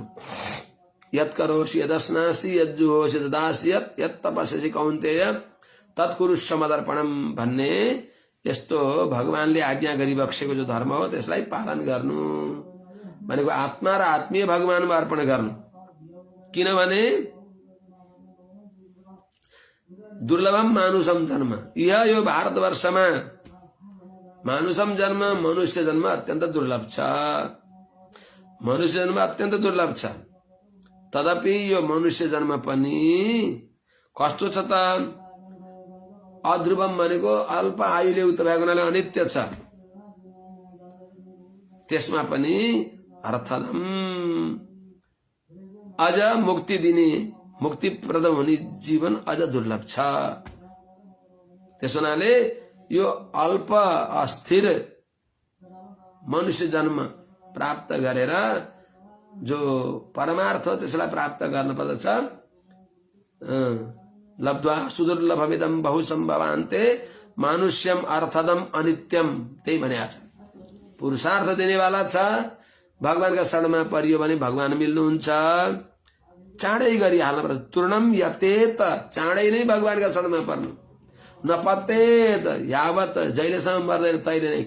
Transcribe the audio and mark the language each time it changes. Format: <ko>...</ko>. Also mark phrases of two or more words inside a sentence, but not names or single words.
<sa>यत् करोसि यदस्नासि यज्जुहोसि ददासि यत् तपस्यसि कौन्तेय तत्कुरुष्व मदर्पणम</sa> <ne>भन्ने यस्तो भगवानले आज्ञा गरिबक्सेको जो धर्म हो त्यसलाई पालन गर्नु भनेको आत्मा र आत्मीय भगवानमा अर्पण गर्नु। किनभने</ne> <sa>दुर्लभम मानुषम जन्म,</sa> <ne>यह यो भारतवर्षमा</ne> <sa>मानुषम जन्म,</sa> <ne>मनुष्य जन्म अत्यन्त दुर्लभ छ। मनुष्य जन्म अत्यन्त दुर्लभ छ। तदपि यो मनुष्य जन्म पनि कस्तो छ त? अध्रुवम भनेको अल्प आयुले उक्त भएको हुनाले अनित्य छ। त्यसमा पनि अर्थदम अझ मुक्ति दिने, मुक्तिप्रद हुने जीवन अझ दुर्लभ छ। त्यस हुनाले यो अल्प अस्थिर मनुष्य जन्म प्राप्त गरेर जो परमार्थ हो त्यसलाई प्राप्त गर्न पर्दछ।</ne> <sa>लब्ध्वा सुदुर्लभमिदं बहुसम्भवान्ते मानुष्यम अर्थदम अनित्यम,</sa> <ne>त्यही भनेको छ। पुरुषार्थ दिनेवाला छ, भगवानका शरणमा परियो भने भगवान मिल्नुहुन्छ। चाँडै गरी हाल्न पर्छ।</ne> <sa>तूर्णम यतेत,</sa> <ne>चाँडै नै भगवानका शरणमा पर्नु।</ne> <sa>नपतेत यावत,</sa> <ne>जहिलेसम्म मर्दैन तहिले नै।</ne>